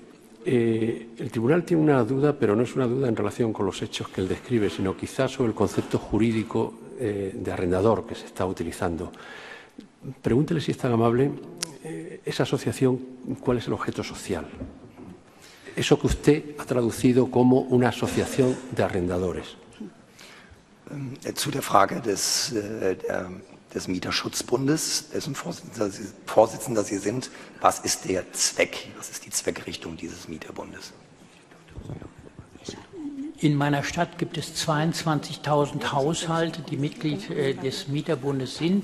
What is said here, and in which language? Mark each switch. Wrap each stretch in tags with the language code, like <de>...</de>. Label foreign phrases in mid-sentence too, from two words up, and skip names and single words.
<es>El tribunal tiene una duda, pero no es una duda en relación con los hechos que él describe, sino quizás sobre el concepto jurídico de arrendador que se está utilizando. Pregúntele si es tan amable, esa asociación, ¿cuál es el objeto social? Eso que usted ha traducido como una asociación de arrendadores.</es> <de>Zu der Frage des Mieterschutzbundes, dessen Vorsitzender Sie sind, was ist der Zweck, was ist die Zweckrichtung dieses Mieterbundes? In meiner Stadt gibt es 22.000 Haushalte, die Mitglied des Mieterbundes sind.</de>